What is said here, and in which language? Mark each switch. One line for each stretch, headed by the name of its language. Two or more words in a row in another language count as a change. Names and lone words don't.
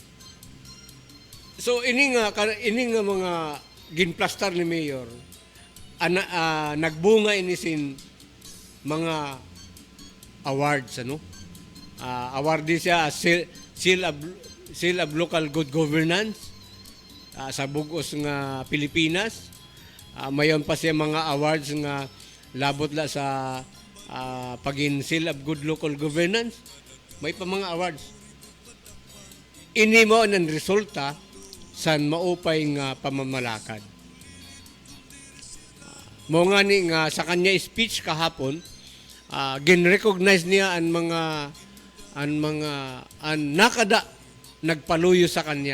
Waray: So ini nga mga ginplastar ni Mayor, nagbunga ini sin mga awards, ano? Awardee siya as Seal of Local Good Governance sa bugos nga Pilipinas. Mayon pa siya mga awards nga labot la sa pagin Seal of Good Local Governance. May pa mga awards. Ini mo ang resulta san maupay nga pamamalakad. Mo nga ni nga sa kanya speech kahapon, gin-recognize niya ang nakada nagpaluyo sa kanya.